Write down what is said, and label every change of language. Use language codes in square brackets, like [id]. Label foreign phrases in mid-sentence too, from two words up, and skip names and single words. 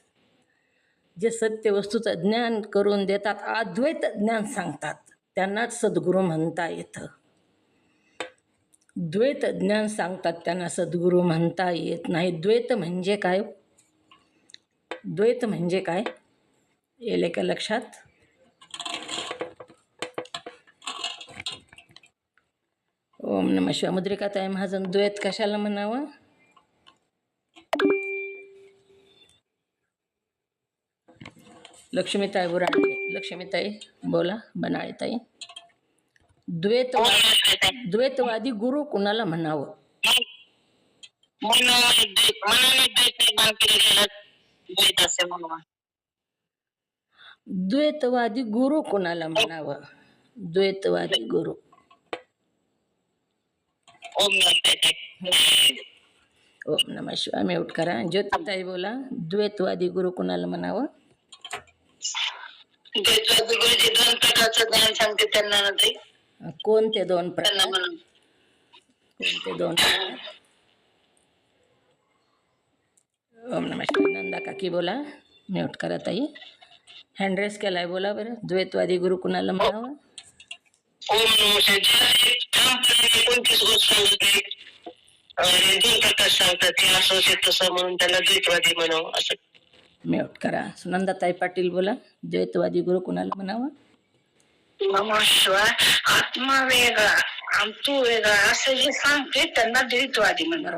[mr] जे सत्य वस्तूचं ज्ञान करून देतात, अद्वैत ज्ञान सांगतात, त्यांनाच सद्गुरू म्हणता येतं. द्वैत ज्ञान सांगतात त्यांना सद्गुरू म्हणता येत नाही. द्वैत म्हणजे काय? द्वैत म्हणजे काय येले का लक्षात? [sa] ओम नमः शिवाय. [mr] मुद्रिकाताई महाजन, द्वैत कशाला म्हणावं? लक्ष्मीताई बुराडे, लक्ष्मीताई बोला. बनाळेताई, द्वैतवादी गुरु कुणाला म्हणावं? द्वैतवादी गुरु कुणाला म्हणावं? द्वैतवादी गुरु. [sa] ओम नमः शिवाय. [mr] म्यूट करा. ज्योतिताई बोला. द्वैतवादी गुरु कुणाला म्हणावं? द्वैतवादी गुरु जे दोन प्रकारचं ज्ञान सांगते त्यांना ना ते. कोणते दोन प्रकार? कोणते दोन प्रकार? [sa] ओम नमः शिवाय. [mr] नंदा काकी बोला. म्यूट करा ताई. [en] hand raise [mr] केलाय, बोला बरं. द्वैतवादी गुरु कुणाला म्हणावं? [sa] ओम नमः शिवाय. [mr] ठामपणे कोणतीच गोष्ट सांगत नाही, दोन प्रकार सांगतात, ते असं तसं म्हणून त्याला द्वैतवादी म्हणावं असं. म्यूट करा. सुनंदाताई पाटील बोला. द्वैतवादी गुरु कुणाला म्हणावं? [sa] नमः शिवाय. [mr] आत्मा वेगळा आणि तू वेगळा असं जे सांगते त्यांना द्वैतवादी म्हणतात.